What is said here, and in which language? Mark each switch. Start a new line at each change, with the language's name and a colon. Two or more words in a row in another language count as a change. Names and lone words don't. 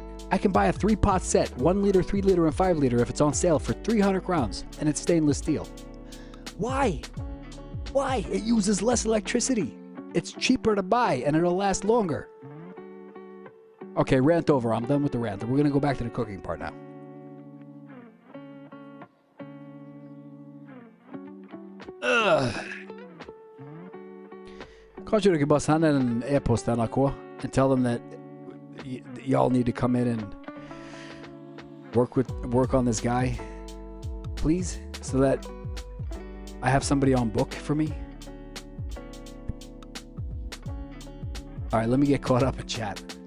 English: I can buy a 3-pot set, 1 liter, 3 liter, and 5 liter if it's on sale for 300 crowns, and it's stainless steel. Why? Why? It uses less electricity. It's cheaper to buy, and it'll last longer. Okay, rant over. I'm done with the rant. We're going to go back to the cooking part now.
Norwegian: Kanskje du kan bare sende en e-post til NRK
English: and tell them that y'all need to come in and work on this guy, please, so that I have somebody on book for me. All right, let me get caught up in chat.